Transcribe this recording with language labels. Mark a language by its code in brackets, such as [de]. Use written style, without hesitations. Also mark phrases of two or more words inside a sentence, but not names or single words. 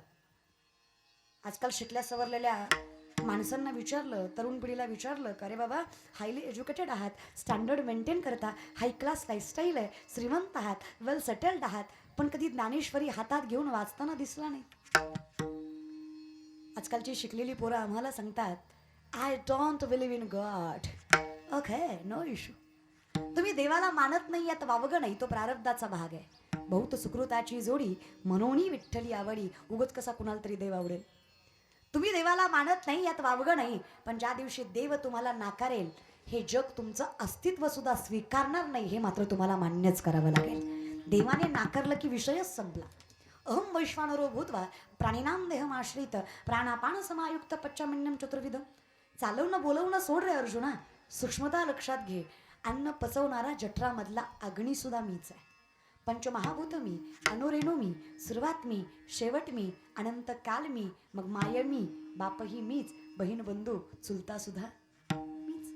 [mr] आजकाल शिकल्या सवरलेल्या माणसांना विचारलं, तरुण पिढीला विचारलं का रे बाबा [en] highly educated [mr] आहात, [en] standard maintain [mr] करता, [en] high class lifestyle [mr] आहे, श्रीमंत आहात, [en] well settled [mr] आहात, पण कधी ज्ञानेश्वरी हातात घेऊन वाचताना दिसला नाही. आजकालची शिकलेली पोरं आम्हाला सांगतात [en] I don't believe in God. OK, no issue. [mr] तुम्ही देवाला मानत नाही यात वावगं नाही, तो प्रारब्धाचा भाग आहे. बहुत सुकृताची जोडी मनोनी विठ्ठली आवडी. उगच कसा कुणाला तरी देव आवडेल. तुम्ही देवाला मानत नाही यात वावगं नाही, पण ज्या दिवशी देव तुम्हाला नाकारेल हे जग तुमचं अस्तित्व सुद्धा स्वीकारणार नाही हे मात्र तुम्हाला मान्यच करावं लागेल. देवाने नाकारलं की विषयच संपला. [sa] अहम वैश्वानरो भूत्वा प्राणिनाम देहमाश्रित प्राणापान समायुक्त पच्चामन्यम चतुर्विधम. [mr] चालवणं बोलवणं सोड रे अर्जुना. सूक्ष्मता लक्षात घे. अन्न पचवणारा जठरामधला अग्नी सुद्धा मीच आहे. पंचमहाभूत मी, अणुरेणू मी, सुरुवात मी, शेवट मी, अनंत काल मी, मग माय मी, बापही मीच, बहीण बंधू चुलता सुद्धा मीच.